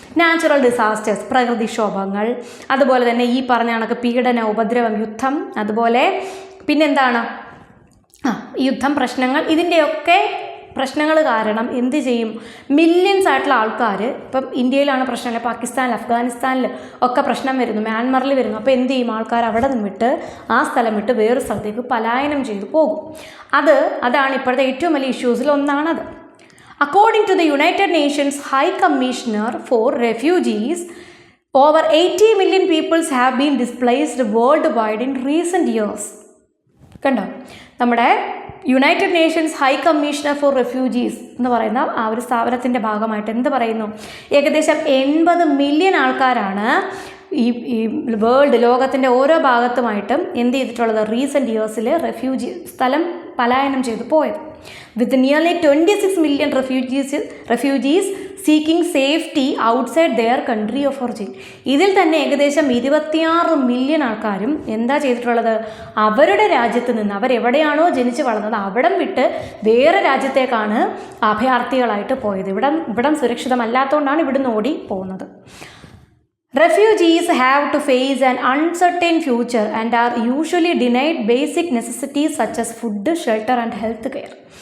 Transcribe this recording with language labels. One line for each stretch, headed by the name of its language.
Malayalam: Natural disasters, പ്രകൃതിക്ഷോഭങ്ങൾ, അതുപോലെ തന്നെ ഈ പറഞ്ഞ കണക്ക് പീഡന, ഉപദ്രവം, യുദ്ധം, അതുപോലെ പിന്നെന്താണ്, യുദ്ധം, പ്രശ്നങ്ങൾ, ഇതിൻ്റെയൊക്കെ പ്രശ്നങ്ങൾ കാരണം എന്ത് ചെയ്യും, മില്യൺസ് ആയിട്ടുള്ള ആൾക്കാർ, ഇപ്പം ഇന്ത്യയിലാണ് പ്രശ്നമില്ല, പാകിസ്ഥാനിൽ, അഫ്ഗാനിസ്ഥാനിൽ ഒക്കെ പ്രശ്നം വരുന്നു, മ്യാൻമറിൽ വരുന്നു. അപ്പോൾ എന്ത് ചെയ്യും, ആൾക്കാർ അവിടെ നിന്ന് വിട്ട് ആ സ്ഥലം വിട്ട് വേറൊരു സ്ഥലത്തേക്ക് പലായനം ചെയ്തു പോകും. അതാണ് ഇപ്പോഴത്തെ ഏറ്റവും വലിയ ഇഷ്യൂസിൽ ഒന്നാണത്.
English: According to the United Nations High Commissioner for Refugees, over 80 million peoples have been displaced worldwide in recent years.
Malayalam: കണ്ടോ, നമ്മുടെ United Nations high commissioner for refugees എന്ന് പറയുന്ന ആ ഒരു സ്ഥാപനത്തിൻ്റെ ഭാഗമായിട്ട് എന്ത് പറയുന്നു, ഏകദേശം 80 മില്യൺ ആൾക്കാരാണ് ഈ ലോകത്തിൻ്റെ ഓരോ ഭാഗത്തുമായിട്ടും എന്ത് ചെയ്തിട്ടുള്ളത്, റീസെൻറ്റ് ഇയേഴ്സിൽ സ്ഥലം പലായനം ചെയ്തു പോയത്.
English: With nearly 26 million refugees seeking safety outside their country of origin.
Malayalam: ഇതിൽ തന്നെ ഏകദേശം 26 മില്യൺ ആൾക്കാരും എന്താ ചെയ്തിട്ടുള്ളത്, അവരുടെ രാജ്യത്ത് നിന്ന്, അവരെവിടെയാണോ ജനിച്ച് വളർന്നത് അവിടം വിട്ട് വേറെ രാജ്യത്തേക്കാണ് അഭയാർത്ഥികളായിട്ട് പോയത്. ഇവിടം സുരക്ഷിതമല്ലാത്തതുകൊണ്ടാണ് ഇവിടുന്ന് ഓടി പോകുന്നത്.
English: Refugees have to face an uncertain future and are usually denied basic necessities such as food, shelter and health care.